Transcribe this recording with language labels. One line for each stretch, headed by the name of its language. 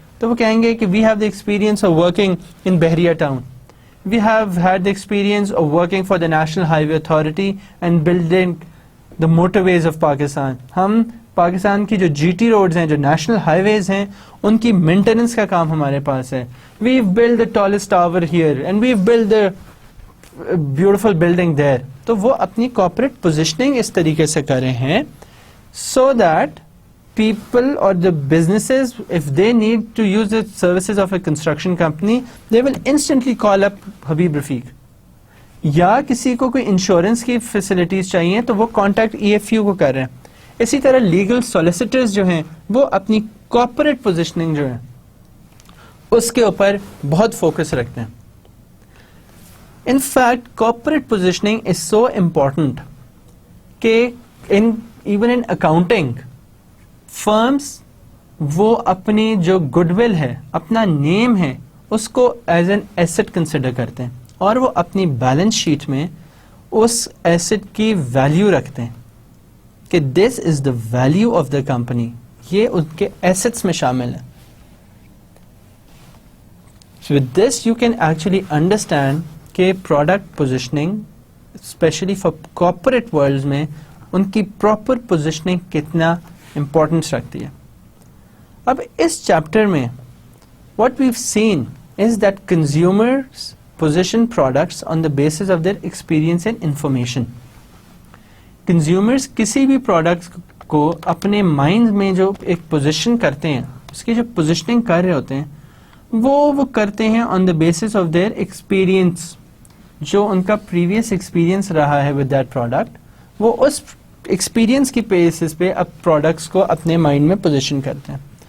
Urdu: تو وہ کہیں گے کہ
English: we have the experience of working in Bahria town. We have had the experience of working for the National Highway Authority and building the motorways of Pakistan.
Urdu: ہم پاکستان کی جو GT roads ہیں, جو نیشنل ہائیویز ہیں, ان کی maintenance کا کام ہمارے پاس ہے.
English: We've built the tallest tower here and we've built the beautiful building there.
Urdu: تو وہ اپنی کارپوریٹ پوزیشننگ اس طریقے سے کر رہے ہیں
English: so that people or the businesses, if they need to use the services of a construction company, they will instantly call up Habib Rafiq.
Urdu: یا کسی کو کوئی انشورنس کی فیسلٹیز چاہیے تو وہ کانٹیکٹ EFU کو کر رہے ہیں. اسی طرح لیگل سولیسیٹرز جو ہیں وہ اپنی کارپوریٹ پوزیشننگ جو ہے اس کے اوپر بہت فوکس رکھتے ہیں.
English: In fact, corporate positioning is so important
Urdu: کہ even in accounting, firms وہ اپنی جو گڈ ول ہے, اپنا نیم ہے, اس کو ایز این ایسٹ کنسیڈر کرتے ہیں اور وہ اپنی بیلنس شیٹ میں اس ایسٹ کی ویلیو رکھتے ہیں کہ
English: this is the value of the company,
Urdu: یہ ان کے ایسٹس میں شامل ہے.
English: With this you can actually understand
Urdu: کہ product positioning especially for corporate world میں ان کی پراپر پوزیشننگ کتنا امپورٹنس رکھتی ہے.
English: اب اس چیپٹر میں what we've seen is that consumers position products on the basis of their experience and information.
Urdu: Consumers کسی بھی پروڈکٹ کو اپنے مائنڈ میں جو ایک پوزیشن کرتے ہیں, اس کی جو پوزیشننگ کر رہے ہوتے ہیں وہ کرتے ہیں
English: on the basis of their experience,
Urdu: جو ان کا پریویس ایکسپیرئنس رہا ہے
English: with that product,
Urdu: وہ اس ایکسپیرئنس کی بیسس پہ اب پروڈکٹس کو اپنے مائنڈ میں پوزیشن کرتے ہیں.